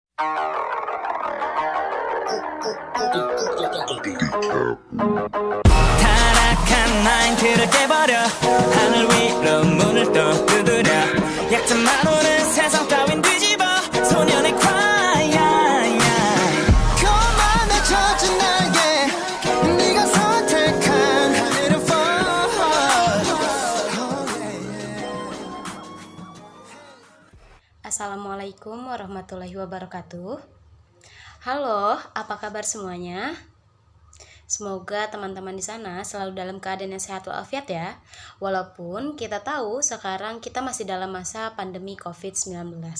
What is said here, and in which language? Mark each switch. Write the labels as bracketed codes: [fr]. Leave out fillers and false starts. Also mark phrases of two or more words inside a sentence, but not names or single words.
[ko] 타락한 마인드를 깨버려 하늘 위로 문을 또 두드려 약점만 오는 세상 따윈 뒤집어 [en] 소년의 cry [ko] 거만에 젖은 날개 네가 선택한 하늘은 fall. [ar] Assalamualaikum warahmatullahi wabarakatuh. [id] Halo, apa kabar semuanya? Semoga teman-teman di sana selalu dalam keadaan yang sehat walafiat ya. Walaupun kita tahu sekarang kita masih dalam masa pandemi COVID-19.